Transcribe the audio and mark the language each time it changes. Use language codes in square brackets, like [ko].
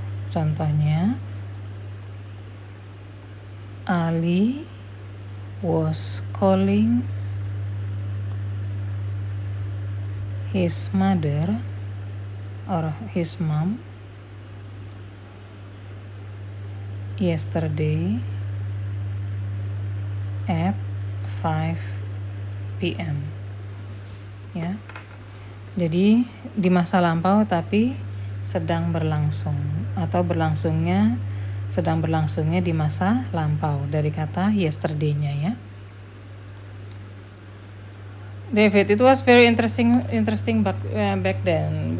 [id] Contohnya, [en] Ali was calling his mother or his mom yesterday at 5 p.m. ya. [id] Jadi di masa lampau tapi sedang berlangsung atau sedang berlangsungnya di masa lampau dari kata yesterday-nya ya. [en] David, it was very interesting back then.